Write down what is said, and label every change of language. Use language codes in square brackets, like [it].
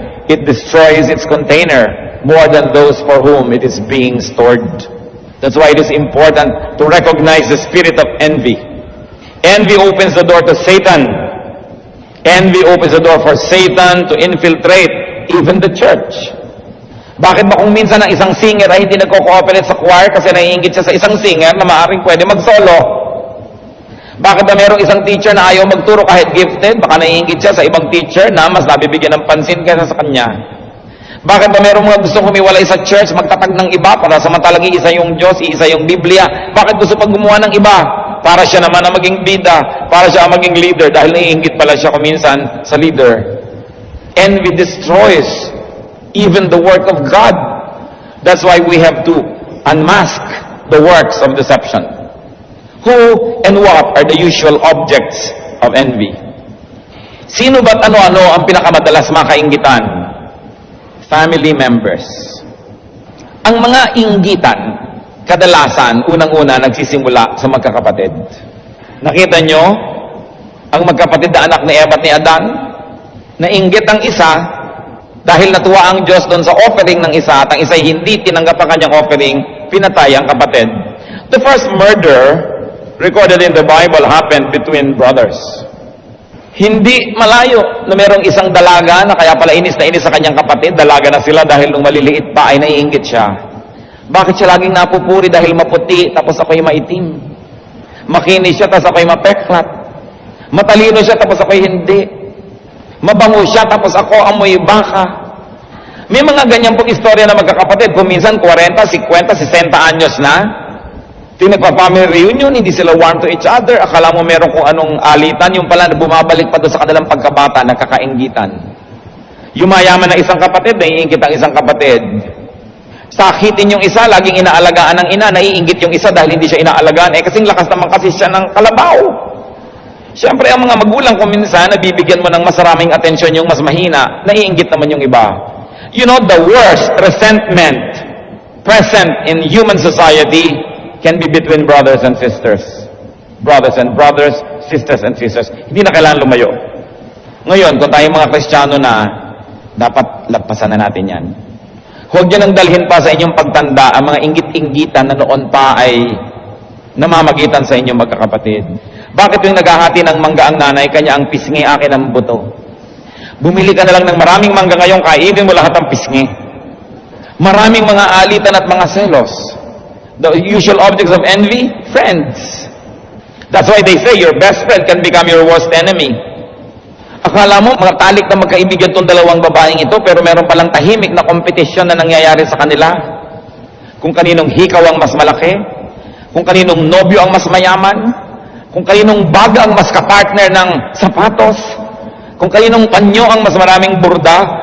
[en] It destroys its container more than those for whom it is being stored. That's why it is important to recognize the spirit of envy. Envy opens the door to Satan. Envy opens the door for Satan to infiltrate even the church. [tl] Bakit ba kung minsan ang isang singer ay hindi nagko-cooperate sa choir kasi naiinggit siya sa isang singer na maaaring pwede mag-solo? Bakit ba merong isang teacher na ayaw magturo kahit gifted? Baka naiinggit siya sa ibang teacher na mas nabibigyan ng pansin kaysa sa kanya. Bakit ba merong mga gustong humiwalay sa church, magtatag ng iba para samantalang iisa yung Diyos, iisa yung Biblia? Bakit gusto pag gumawa ng iba? Para siya naman ang maging bida, para siya ang maging leader, dahil naiinggit pala siya kuminsan sa leader. [en] Envy destroys even the work of God. That's why we have to unmask the works of deception. Who and what are the usual objects of envy? [tl] Sino ba't ano-ano ang pinakamadalas makainggitan? [en] Family members. [tl] Ang mga inggitan, kadalasan, unang-una, nagsisimula sa magkakapatid. Nakita nyo, ang magkapatid na anak ni Eva at ni Adan, nainggit ang isa, dahil natuwa ang Diyos doon sa offering ng isa, at ang isa hindi tinanggap ang kanyang offering, pinatay ang kapatid. [en] The first murder recorded in the Bible happened between brothers. [tl] Hindi malayo na merong isang dalaga na kaya pala inis na inis sa kanyang kapatid, dalaga na sila dahil nung maliliit pa ay naiinggit siya. Bakit siya laging napupuri dahil maputi tapos ako'y maitim? Makinis siya tapos ako'y mapeklat. Matalino siya tapos ako'y hindi. Mabango siya tapos ako amoy baka. May mga ganyan pong istorya na magkakapatid. Kung minsan 40, 50, 60 anyos na, tinagpa-family reunion, hindi sila [en] warm to each other. [tl] Akala mo meron kung anong alitan, yung pala na bumabalik pa doon sa kanilang pagkabata, nagkakainggitan. Yumayaman na isang kapatid, naiinggit ang isang kapatid. Sakitin yung isa, laging inaalagaan ng ina, naiinggit yung isa dahil hindi siya inaalagaan. Kasing lakas naman kasi siya ng kalabaw. Siyempre, ang mga magulang kung minsan, nabibigyan mo ng mas maraming atensyon yung mas mahina, naiinggit naman yung iba. [en] You know, the worst resentment present in human society can be between brothers and sisters. Brothers and brothers, sisters and sisters. [tl] Hindi na kailangan lumayo. Ngayon, kung tayong mga Kristiyano na, dapat lagpasan na natin yan. Huwag nyo nang dalhin pa sa inyong pagtanda ang mga inggit-inggitan na noon pa ay namamagitan sa inyong magkakapatid. Bakit yung naghahati ng mangga ang nanay, kanya ang pisngi, akin ang buto? Bumili ka na lang ng maraming mangga ngayon, kainin mo lahat ang pisngi. Maraming mga alitan at mga selos. [en] The usual objects of envy, friends. That's why they say your best friend can become your worst enemy. [tl] Akala mo, mga talik na magkaibigan itong dalawang babaeng ito, pero meron palang tahimik na kompetisyon na nangyayari sa kanila. Kung kaninong hikaw ang mas malaki, kung kaninong nobyo ang mas mayaman, kung kaninong bag ang mas kapartner ng sapatos, kung kaninong panyo ang mas maraming burda.